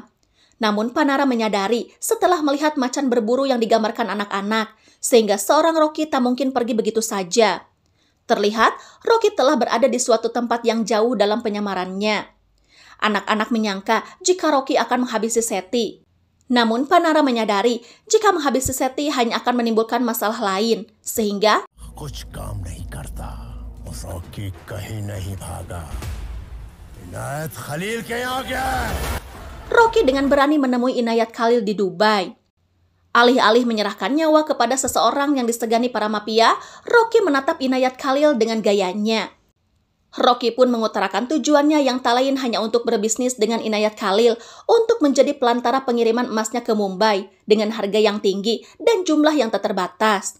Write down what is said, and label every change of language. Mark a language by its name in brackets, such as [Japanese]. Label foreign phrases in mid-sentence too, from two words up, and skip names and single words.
[Indonesian] Namun Panaram menyadari setelah melihat macan berburu yang digambarkan anak-anak, sehingga seorang Rocky tak mungkin pergi begitu saja. Terlihat, Rocky telah berada di suatu tempat yang jauh dalam penyamarannya. Anak-anak menyangka jika Rocky akan menghabisi Sethi. Namun Panaram menyadari jika menghabisi Sethi hanya akan menimbulkan masalah lain, sehingga [Hindi] कुछ काम नहीं करता, रॉकी कहीं नहीं भागा, इनायत खलील के यहाँ गया। [Indonesian] Rocky dengan berani menemui Inayat Khalil di Dubai. Alih-alih menyerahkan nyawa kepada seseorang yang disegani para mafia, Rocky menatap Inayat Khalil dengan gayanya. Rocky pun mengutarakan tujuannya yang tak lain hanya untuk berbisnis dengan Inayat Khalil untuk menjadi pelantara pengiriman emasnya ke Mumbai dengan harga yang tinggi dan jumlah yang tak terbatas.